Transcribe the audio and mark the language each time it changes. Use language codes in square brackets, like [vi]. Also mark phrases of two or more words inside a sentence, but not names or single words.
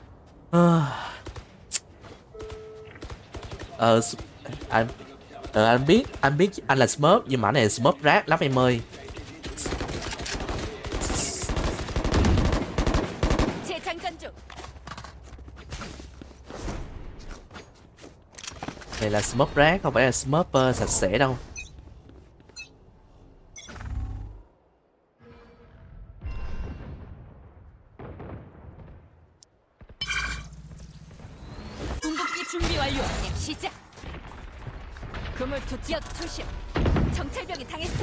[vi] Anh biết anh là Smurf nhưng mà anh này là Smurf rác lắm em ơi. Này là Smurf rác không phải là Smurf sạch sẽ đâu. [ko] 궁극기 준비 완료. 시작. 그물 투척 투심. 정찰병이 당했어.